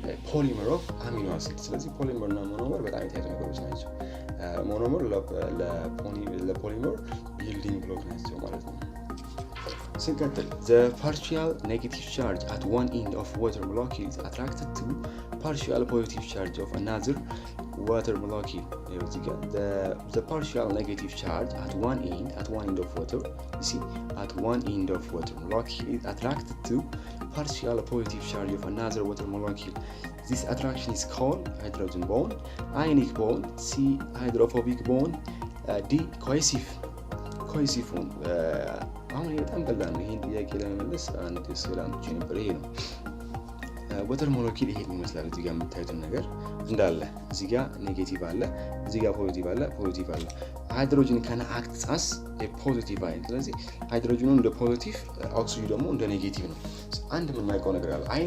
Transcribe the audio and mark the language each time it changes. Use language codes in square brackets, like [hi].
[am] ፖሊመር ኦፍ አሚኖ አሲድ። ስለዚህ ፖሊመር እና ሞኖመር በጣም የተያያዙ ነገሮች ናቸው። ሞኖመር ለፖሊመር ቢልዲንግ ብሎክ ናቸው ማለት ነው። ስንቀጥል [en] the partial negative charge at one end of water molecule is attracted to partial positive charge of another water molecule. The partial negative charge at one end of water, you see, at one end of water molecule is attracted to partial positive charge of another water molecule. This attraction is called hydrogen bond, ionic bond, C hydrophobic bond, D cohesive bond. [am] አሁን በጣም ቀላል ነው። ይሄን ጥያቄ ለመመለስ አንድ ስላንቺ ነበር። ይሄ ነው ወተር ሞለኪል። ይሄን ይመስላል። እዚህ ጋር የምታዩትን ነገር እንዳለ እዚህ ጋር ኔጌቲቭ አለ፣ እዚህ ጋር ፖዚቲቭ አለ። ሃይድሮጅን ካን አክት አስ ኤ ፖዚቲቭ አይን። ስለዚህ ሃይድሮጅኑ እንደ ፖዚቲቭ፣ ኦክሲጅኑ ደግሞ እንደ ኔጌቲቭ ነው። አንድ የምናውቀው ነገር አለ።